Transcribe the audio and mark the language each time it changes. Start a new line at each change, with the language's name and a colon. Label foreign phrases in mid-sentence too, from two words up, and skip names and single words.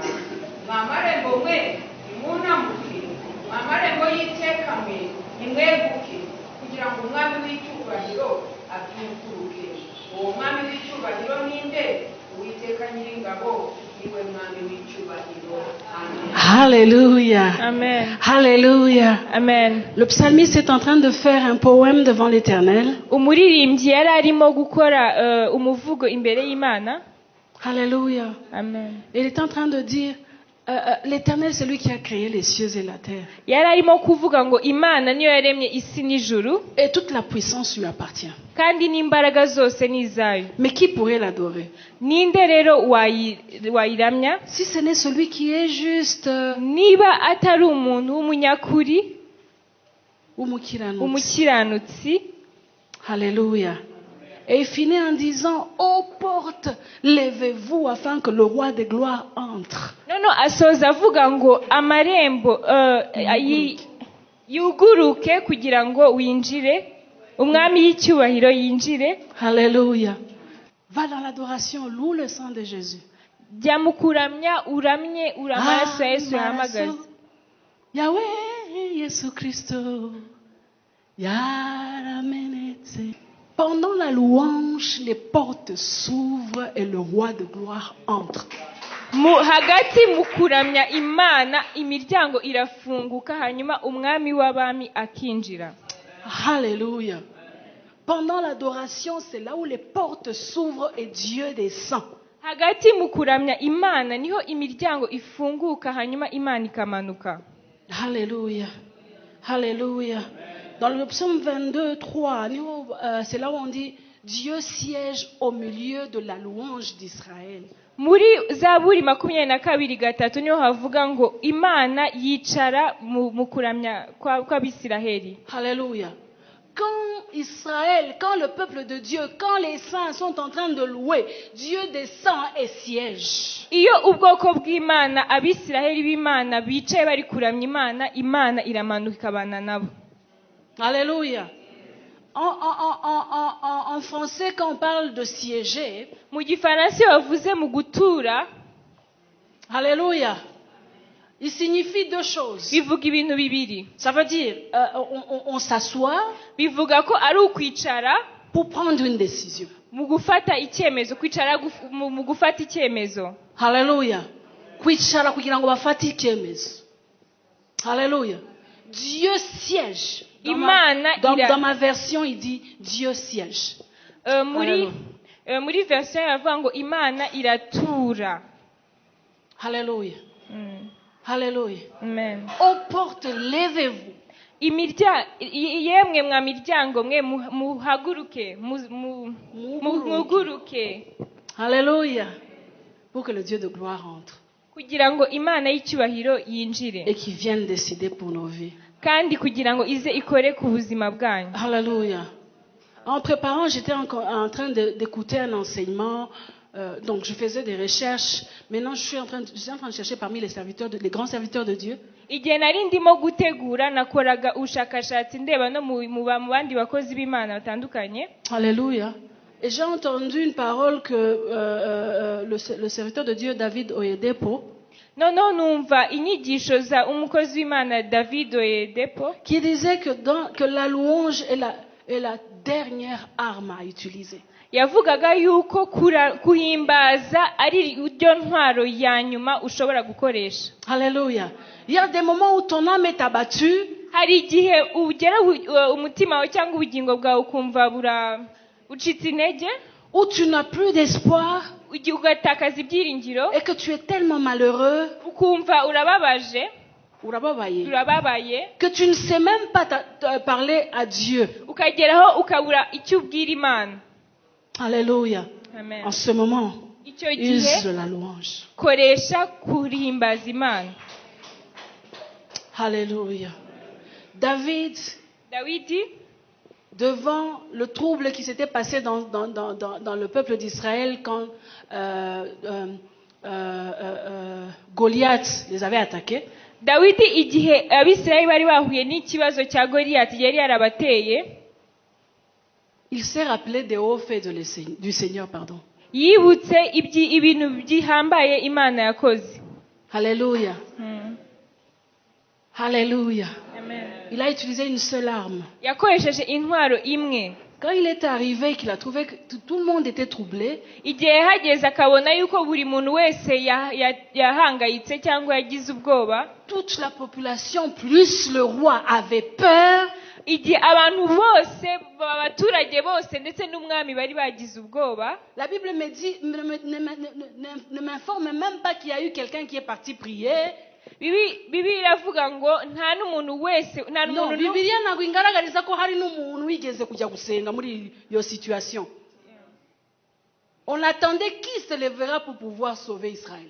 Kinyarwanda: Mwamarembo mwe nimwunamuke, mwamarembo y'Iteka mwe nimwebuke, kugira ngo umwami w'icyubahiro abyukuruke. Uwo mwami w'icyubahiro ni nde? Uwiteka Nyiringabo niwe mwami w'icyubahiro. Amen. Alléluia. Amen. Alléluia. Amen.
French: Le psalmiste est en train de faire un poème devant l'Éternel.
Kinyarwanda: Umuririmbyi yari arimo gukora umuvugo imbere y'Imana. Alléluia. Amen.
French: Il est en train de dire, l'Éternel, c'est lui qui a créé les cieux et la terre.
Kinyarwanda: Yari arimo kuvuga ngo Imana niyo yaremye isi n'ijuru,
French: Et toute la puissance lui appartient.
Kinyarwanda: kandi n'imbaraga zose ni izayo.
French: Mais qui pourrait l'adorer?
Kinyarwanda: Ninde rero wayiramya
French: Si ce n'est celui qui est juste,
Kinyarwanda: niba atari umuntu w'umunyakuri, umukiranutsi. umukiranutsi? Alléluia.
French: Et il finit en disant, ô portes, levez-vous afin que le roi de gloire entre.
Kinyarwanda: Noneho asoza avuga ngo amarembo yuguruke kugira ngo winjire, umwami y'icyubahiro yinjire. Alléluia.
French: Va dans l'adoration, loue le sang de Jésus.
Kinyarwanda: Jya mu kuramya uramye amaraso ya Yesu yahamagaza. Yahweh Yesu Kristo. Yaramenetse.
French: Pendant la louange, les portes s'ouvrent et le roi de gloire entre.
Kinyarwanda: Hagati mu kuramya Imana imiryango irafunguka hanyuma umwami w'abami akinjira. Alléluia.
French: Pendant l'adoration, c'est là où les portes s'ouvrent et Dieu descend.
Kinyarwanda: Hagati mu kuramya Imana niho imiryango ifunguka hanyuma Imana ikamanuka. Alléluia. Alléluia.
French: Dans le psaume 22, 3, c'est là où on dit Dieu siège au milieu de la louange d'Israël.
Kinyarwanda: Muri Zaburi 22:3 niho havuga ngo Imana yicara mu kuramya kw'Abisiraheli. Alléluia.
French: Quand le peuple de Dieu, quand les saints sont en train de louer, Dieu descend et siège.
Kinyarwanda: Iyo ubwoko bw'Imana Abisiraheli b'Imana bicaye bari kuramya Imana, Imana iramanuka ikabana nabo. Alléluia.
French: En français, quand on parle de siéger,
Kinyarwanda: mu gifaransa bavuze mu gutura,
French: alléluia, il signifie deux choses.
Kinyarwanda: Bivuga ibintu bibiri.
French: Ça veut dire, on s'assoit,
Kinyarwanda: bivuga ko ari ukwicara
French: pour prendre une décision.
Kinyarwanda: Mu gufata icyemezo, kwicara mu gufata icyemezo. Alléluia. Kwicara kugira ngo bafate icyemezo.
French: Alléluia. Dieu siège. Dans ma version, il dit Dieu siège.
Kinyarwanda: Muri version yavuga ngo Imana iratura. Alléluia. Alléluia. Amen.
French: Aux portes, levez-vous.
Kinyarwanda: Yemwe mwa miryango mwe muhaguruke, muguruke. Alléluia.
French: Pour que le Dieu de gloire entre.
Kinyarwanda: Kugira ngo Imana y'icyubahiro yinjire.
French: Et qui vienne décider pour nos vies.
Kinyarwanda: Kandi kugira ngo ize ikore ku buzima bwanyu. Alléluia.
French: En préparant, j'étais en train d'écouter un enseignement. Donc je faisais des recherches. Maintenant, je suis en train de chercher parmi les grands serviteurs de Dieu.
Kinyarwanda: Igihe nari ndimo gutegura nakoraga ubushakashatsi ndeba no mu bandi bakozi b'Imana batandukanye. Alléluia.
French: Et j'ai entendu une parole que le serviteur de Dieu David Oyedepo. Non,
Kinyarwanda: numva inyigisho za umukozi w'Imana David Oyedepo
French: qui disait que la louange est la dernière arme à utiliser.
Kinyarwanda: Yavugaga yuko kuhimbaza ari uryo ntwaro ya nyuma ushobora gukoresha. Alléluia.
French: Il y a des moments où ton âme est abattue.
Kinyarwanda: Hari igihe ugera umutima wawe cyangwa ubugingo bwawe ukumva ucitse intege.
French: Où tu n'as plus d'espoir.
Kinyarwanda: Ugatakaza ibyiringiro.
French: Et que tu es tellement malheureux.
Kinyarwanda: Ukumva urababaye.
French: Que tu ne sais même pas parler à Dieu.
Kinyarwanda: Ukageraho ukabura icyo ubwira Imana. Alléluia. Amen.
French: En ce moment, use de la louange.
Kinyarwanda: Koresha kuhimbaza Imana. Alléluia.
French: Dawidi, devant le trouble qui s'était passé dans le peuple d'Israël quand Goliath les avait attaqués.
Kinyarwanda: Dawidi igihe Abisirayeli bari bahuye n'ikibazo cya Goliath yari yarabateye.
French: Il s'est rappelé des hauts faits du Seigneur, pardon.
Kinyarwanda: Yibutse ibintu bihambaye Imana yakoze. Alléluia. Alléluia. Amen.
French: Il a utilisé une seule arme.
Kinyarwanda: Yakoresheje intwaro imwe.
French: Quand il est arrivé, qu'il a trouvé que tout le monde était troublé.
Kinyarwanda: Igihe hageze akabona yuko buri muntu wese yahangayitse cyangwa yagize ubwoba.
French: Toute la population plus le roi avait peur.
Kinyarwanda: Igihe abantu bose abaturage bose ndetse n'umwami bari bagize ubwoba.
French: La Bible me dit ne m'informe même pas qu'il y a eu quelqu'un qui est parti prier.
Kinyarwanda: Bibiliya iravuga ngo nta n'umuntu wese nta n'umuntu. Bibiliya ntabwo ingaragariza ko hari n'umuntu wigeze kujya gusenga muri iyo situation.
French: On attendait qui se lèvera pour pouvoir sauver Israël.